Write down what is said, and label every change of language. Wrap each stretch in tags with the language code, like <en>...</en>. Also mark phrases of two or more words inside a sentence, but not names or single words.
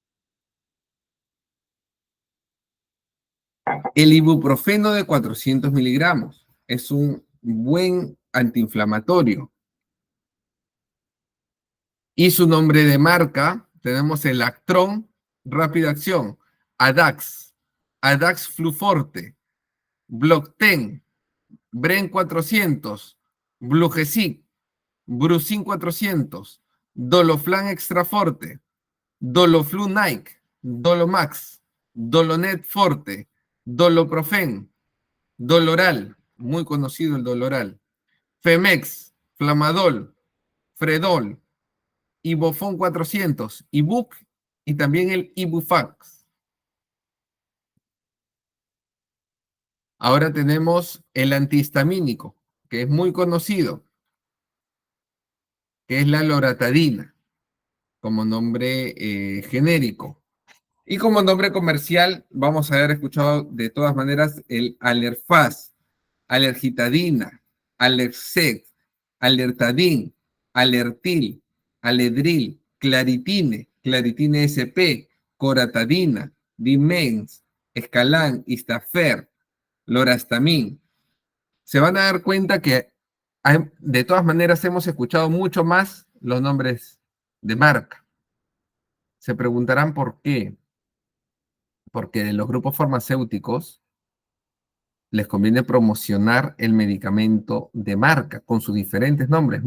<es>El ibuprofeno de 400 miligramos es un buen antiinflamatorio. Y su nombre de marca, tenemos el Actron, rápida acción, Adax, Adax Fluforte, Blocten, Bren 400, Blugesic, Brucin 400, Doloflan Extra Forte, Doloflu Nike, Dolomax, Dolonet Forte, Doloprofen, Doloral, muy conocido el Doloral, Femex, Flamadol, Fredol, Ibufon 400, Ibuc y también el Ibufax. Ahora tenemos el antihistamínico, que es muy conocido, que es la loratadina, como nombre genérico. Y como nombre comercial, vamos a haber escuchado de todas maneras el Alerfaz, Alergitadina, Alercex, Alertadin, Alertil, Aledril, Claritine, Claritine SP, Coratadina, Dimens, Escalán, Istafer, Lorastamin. Se van a dar cuenta que de todas maneras hemos escuchado mucho más los nombres de marca. Se preguntarán por qué. Porque de los grupos farmacéuticos les conviene promocionar el medicamento de marca con sus diferentes nombres.</es>